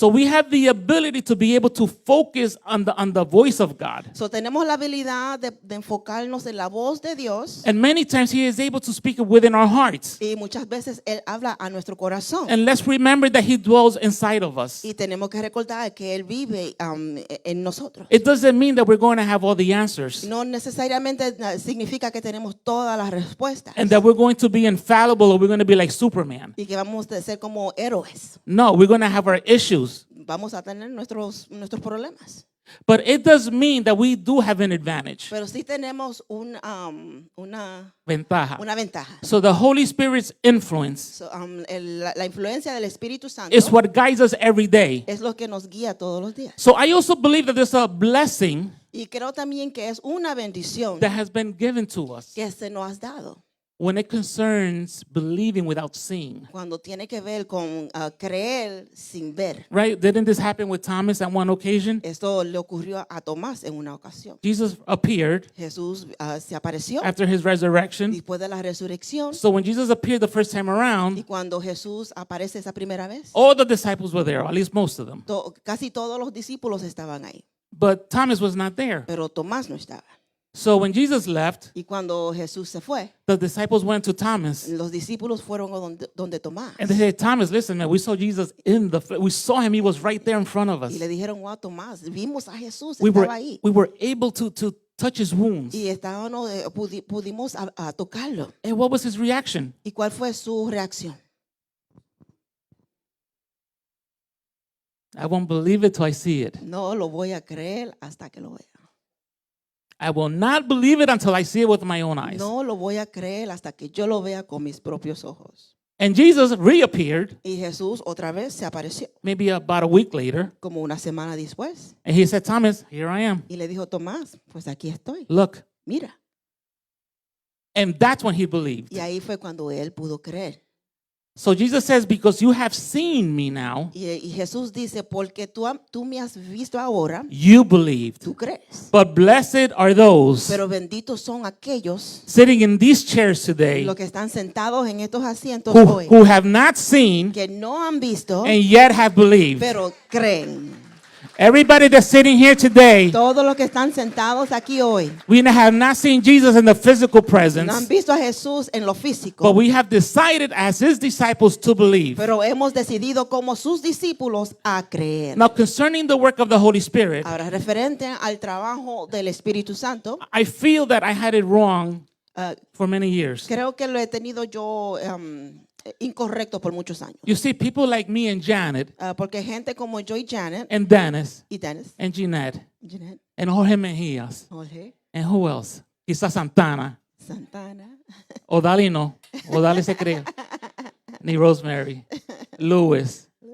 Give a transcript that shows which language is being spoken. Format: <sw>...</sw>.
<en>So we have the ability to be able to focus on the voice of God.</en> <es>So tenemos la habilidad de enfocarnos en la voz de Dios.</es> <en>And many times he is able to speak within our hearts.</en> <es>Y muchas veces Él habla a nuestro corazón.</es> <en>And let's remember that he dwells inside of us.</en> <es>Y tenemos que recordar que Él vive en nosotros.</es> <en>It doesn't mean that we're going to have all the answers</en> <es>No necesariamente significa que tenemos todas las respuestas.</es> <en>and that we're going to be infallible or we're going to be like Superman.</en> <es>Y que vamos a ser como héroes.</es> <en>mess. No, we're going to have our issues.</en> <es>Vamos a tener nuestros problemas.</es> <en>But it does mean that we do have an advantage,</en> <es>Pero sí tenemos una ventaja. ventaja.</es> <en>So the Holy Spirit's influence</en> <es>So, la influencia del Espíritu Santo</es> <en>is what guides us every day.</en> <es>es lo que nos guía todos los días.</es> <en>So I also believe that there's a blessing</en> <es>Y creo también que es una bendición</es> <en>that has been given to us</en> <es>que se nos ha dado</es> <en>when it concerns believing without seeing.</en> <es>cuando tiene que ver con creer sin ver.</es> <en>Right? Didn't this happen with Thomas at one occasion?</en> <es>Esto le ocurrió a Tomás en una ocasión.</es> <en>Jesus appeared</en> <es>Jesús se apareció</es> <en>after his resurrection.</en> <es>después de la resurrección.</es> <en>So when Jesus appeared the first time around,</en> <es>cuando Jesús aparece esa primera vez,</es> <en>all the disciples were there, or at least most of them.</en> <es>casi todos los discípulos estaban ahí,</es> <en>But Thomas was not there.</en> <es>pero Tomás no estaba.</es> <en>So when Jesus left,</en> <es>Y cuando Jesús se fue,</es> <en>the disciples went to Thomas</en> <es>los discípulos fueron donde Tomás.</es> <en>and they said, Thomas, listen, man, we saw Jesus in the flesh. We saw him. He was right there in front of us.</en> <es>Y le dijeron, wow, Tomás, vimos a Jesús,</es> <en>We</en> <es>estaba ahí.</es> <en>were able to touch his wounds.</en> <es>Y estábamos, pudimos a tocarlo.</es> <en>And what was his reaction?</en> <es>¿Y cuál fue su reacción?</es> <en>I won't believe it till I see it.</en> <es>No lo voy a creer hasta que lo vea.</es> <en>I will not believe it until I see it with my own eyes.</en> <es>No lo voy a creer hasta que yo lo vea con mis propios ojos.</es> <en>And Jesus reappeared</en> <es>Y Jesús otra vez se apareció</es> <en>maybe about a week later.</en> <es>como una semana después.</es> <en>And he said, Thomas, here I am.</en> <es>Y le dijo, Tomás, pues aquí estoy.</es> <en>Look.</en> <es>Mira.</es> <en>And that's when he believed.</en> <es>Y ahí fue cuando él pudo creer.</es> <en>So Jesus says, because you have seen me now,</en> <es>Y Jesús dice, porque tú me has visto ahora,</es> <en>you believed.</en> <es>tú crees.</es> <en>But blessed are those</en> <es>Pero benditos son aquellos</es> <en>sitting in these chairs today</en> <es>los que están sentados en estos asientos</es> <en>who</en> <es>hoy,</es> <en>have not seen</en> <es>que no han visto,</es> <en>and yet have believed.</en> <es>pero creen.</es> <en>Everybody that's sitting here today,</en> <es>Todos los que están sentados aquí hoy</es> <en>we have not seen Jesus in the physical</en> <es>no han</es> <en>presence,</en> <es>visto a Jesús en lo físico,</es> <en>but we have decided as his disciples to believe.</en> <es>pero hemos decidido como sus discípulos a creer.</es> <en>Now, concerning the work of the Holy Spirit,</en> <es>Ahora, referente al trabajo del Espíritu Santo,</es> <en>I feel that I had it wrong for many years.</en> <es>creo que lo he tenido yo incorrecto por muchos años.</es> <en>You see, people like me and Janet</en> <es>Porque gente como yo y Janet</es> <en>and Dennis</en> <es>y Dennis,</es> <en>and Jeanette</en> <es>Jeanette,</es> <en>and Jorge Mejias</en> <es>Jorge,</es> <en>and who else?</en> <es>Quizás Santana. Santana, Odali no. Odali se cree. Ni Rosemary. Lewis.</es>